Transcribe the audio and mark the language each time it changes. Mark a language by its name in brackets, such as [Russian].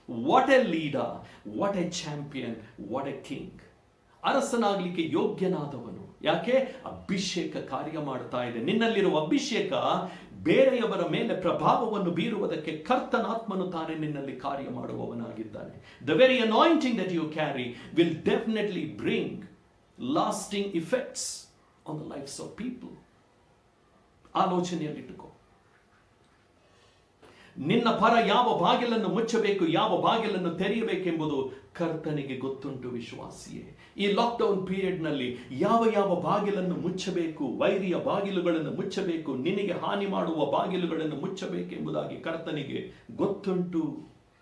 [English] What a leader, what a champion, what a king. [Kannada] ಅರಸನಾಗ್ಲಿಕ್ಕೆ ಯೋಗ್ಯನಾದವನು. ಯಾಕೆ? ಅಭಿಷೇಕ ಕಾರ್ಯ ಮಾಡ್ತಾ ಇದೆ. ನಿನ್ನಲ್ಲಿರುವ ಅಭಿಷೇಕ ಬೇರೆಯವರ ಮೇಲೆ ಪ್ರಭಾವವನ್ನು ಬೀರುವುದಕ್ಕೆ ಕರ್ತನಾತ್ಮನು ತಾನೇ ನಿನ್ನಲ್ಲಿ ಕಾರ್ಯ ಮಾಡುವವನಾಗಿದ್ದಾನೆ. [English] The very anointing that you carry will definitely bring lasting effects on the lives of people. [Kannada] ಆಲೋಚನೆಯಲ್ಲಿಟ್ಟುಕೋ. ನಿನ್ನ ಪರ ಯಾವ ಬಾಗಿಲನ್ನು ಮುಚ್ಚಬೇಕು, ಯಾವ ಬಾಗಿಲನ್ನು ತೆರೆಯಬೇಕೆಂಬುದು ಕರ್ತನಿಗೆ ಗೊತ್ತುಂಟು ವಿಶ್ವಾಸಿಯೇ. ಈ ಲಾಕ್ಡೌನ್ ಪೀರಿಯಡ್ ನಲ್ಲಿ ಯಾವ ಯಾವ ಬಾಗಿಲನ್ನು ಮುಚ್ಚಬೇಕು, ವೈರಿಯ ಬಾಗಿಲುಗಳನ್ನು ಮುಚ್ಚಬೇಕು, ನಿನಗೆ ಹಾನಿ ಮಾಡುವ ಬಾಗಿಲುಗಳನ್ನು ಮುಚ್ಚಬೇಕೆಂಬುದಾಗಿ ಕರ್ತನಿಗೆ ಗೊತ್ತುಂಟು.